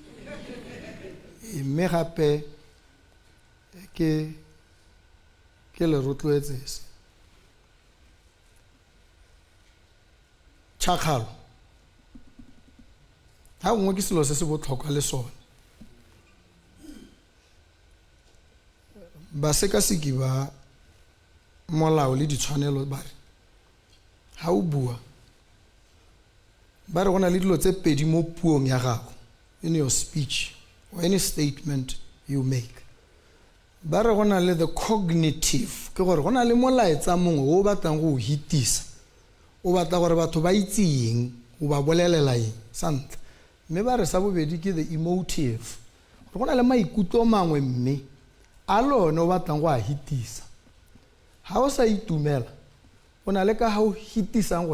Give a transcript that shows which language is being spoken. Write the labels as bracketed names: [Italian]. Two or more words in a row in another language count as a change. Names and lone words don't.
[Tswana] mme gape ke le rotloetse se tšhakgalo ga gongwe ke selo se se botlhokwa le sone basekaseki ba molao le ditshwanelo ba re ga o bua ba re go na le dilo tse pedi mo puong ya gago [English] in your speech or any statement you make [Tswana] ba re go na le [English] the cognitive [Tswana] ke gore go na le molaetsa mongwe o batlang go o hitisa o batla gore batho ba itse eng o ba bolelela eng sa ntlha mme ba re sa bobedi ke [English] the emotive [Tswana] go na le maikutlo mangwe mme a lone o batlang go a hitisa ha o sa itumela o na le ka ha o hitisang go